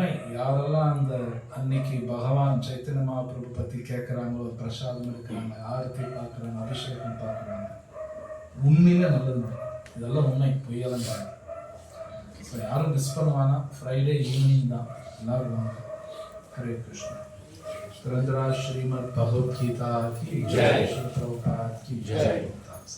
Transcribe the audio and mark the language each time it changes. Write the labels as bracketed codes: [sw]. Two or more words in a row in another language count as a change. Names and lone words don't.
[ta] யாரெல்லாம் அந்த அன்னைக்கு பகவான் சைத்தன்ய மகாபிரபு பற்றி கேட்குறாங்களோ, பிரசாதம் எடுக்கிறாங்க, ஆரத்தி பார்க்குறாங்க, அபிஷேகம் பார்க்குறாங்க, உண்மையிலே நல்லது நடக்கும். இதெல்லாம் உண்மை, பொய்யெல்லாம் கிடையாது. ஸோ யாரும் மிஸ் பண்ணுவானா. [en] Friday evening [ta] தான், எல்லாரும் வாங்க. [sa] हरे कृष्ण। [hi] ग्रंथराज श्रीमद् भगवद गीता की जय। श्री प्रभुपाद की जय।